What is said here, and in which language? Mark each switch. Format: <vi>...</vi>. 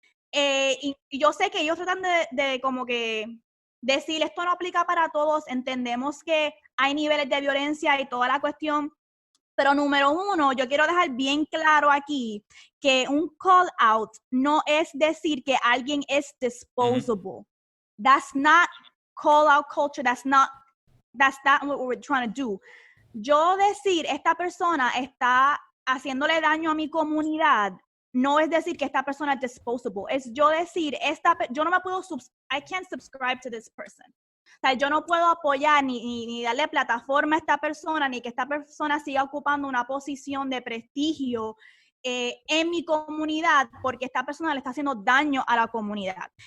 <es>Y yo sé que ellos tratan de como que decir, esto no aplica para todos, entendemos que hay niveles de violencia y toda la cuestión, pero número uno, yo quiero dejar bien claro aquí que un call out no es decir que alguien es disposable.</es> <en>That's not call out culture, that's not what we're trying to do.</en> <es>Yo decir, esta persona está haciéndole daño a mi comunidad, no es decir que esta persona es disposable, es yo decir, yo no me puedo,</es> <en>I can't subscribe to this person.</en> <es>O sea, yo no puedo apoyar ni darle plataforma a esta persona, ni que esta persona siga ocupando una posición de prestigio en mi comunidad, porque esta persona le está haciendo daño a la comunidad.</es>